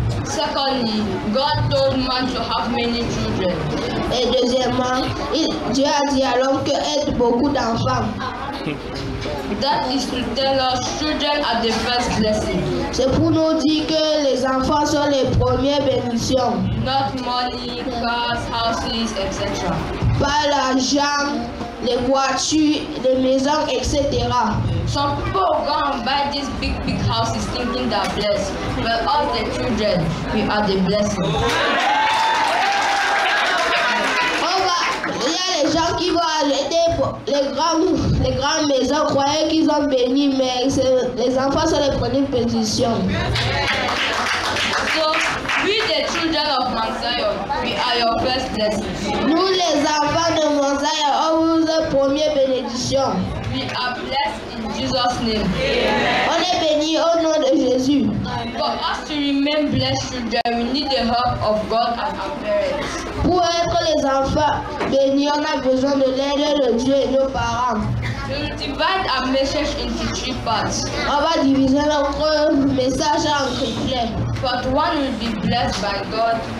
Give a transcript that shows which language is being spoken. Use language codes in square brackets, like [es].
[en] Secondly, God told man to have many children. [fr] Et deuxièmement, Dieu a dit à l'homme que ait beaucoup d'enfants. [en] That is to tell us children are the first blessing. [fr] C'est pour nous dire que les enfants sont les premières bénédictions. [en] Not money, cars, houses, etc. [fr] Pas l'argent, les voitures, les maisons, etc. [en] Some people go and buy these big houses thinking they're blessed. But us the children, we are the blessing. [fr] Il y a les gens qui vont acheter les grandes maisons, croyaient qu'ils ont béni, mais les enfants sont les premières bénédictions. [en] So, we the children of Mount Zion, we are your first blessing. [fr] Nous les enfants de Mount Zion, on vous est première bénédiction. [en] We are blessed in Jesus' name. [fr] On est bénis au nom de Jésus. [en] For us to remain blessed children, we need the help of God and our parents. [fr] Pour être les enfants bénis, on a besoin de l'aide de Dieu et nos parents. [en] We will divide our message into 3 parts. [fr] On va diviser notre message en triplets. [en] Part 1 will be blessed by God.